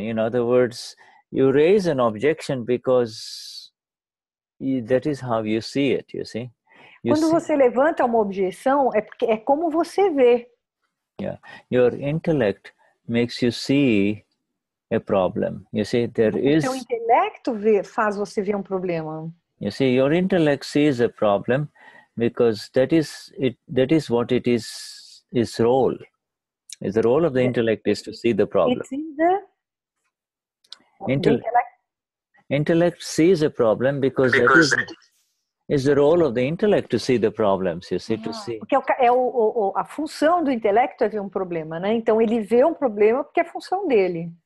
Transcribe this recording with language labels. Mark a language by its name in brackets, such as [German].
[English] In other words, you raise an objection because that is how you see it. You see. [Portuguese] Quando você levanta uma objeção, porque é como você vê. [English] Yeah, your intellect makes you see a problem. You see, there is. [Portuguese] Seu intelecto faz você ver um problema. [English] You see, your intellect sees a problem because that is it. That is what it is. Its role. The role of the intellect is to see the problem. It's in the intellect sees a problem because that is the role of the intellect to see the problems, you see, to see. [Portuguese] Porque a função do intelecto é ver um problema, né? Então ele vê um problema porque é função dele.